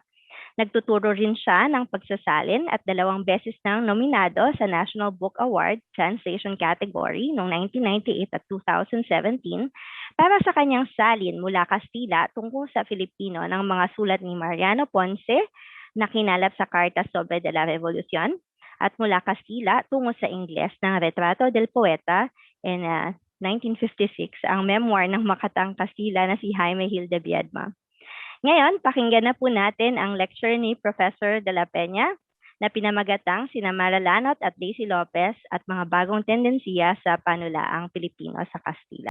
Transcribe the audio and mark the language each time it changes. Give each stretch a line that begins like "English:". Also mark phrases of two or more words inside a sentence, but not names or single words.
Filipino: Nagtuturo rin siya ng pagsasalin at 2 beses nang nominado sa National Book Award Translation Category noong 1998 at 2017 para sa kanyang salin mula Kastila tungkol sa Filipino ng mga sulat ni Mariano Ponce na kinalap sa Carta sobre de la Revolución at mula Kastila tungo sa Ingles ng Retrato del Poeta and 1956, ang memoir ng makatang Kastila na si Jaime Gil de Biedma. Ngayon, pakinggan na po natin ang lecture ni Professor de la Peña na pinamagatang sina Mara Lanot at Daisy Lopez at mga bagong tendensiya sa Panulaang Pilipino sa Kastila.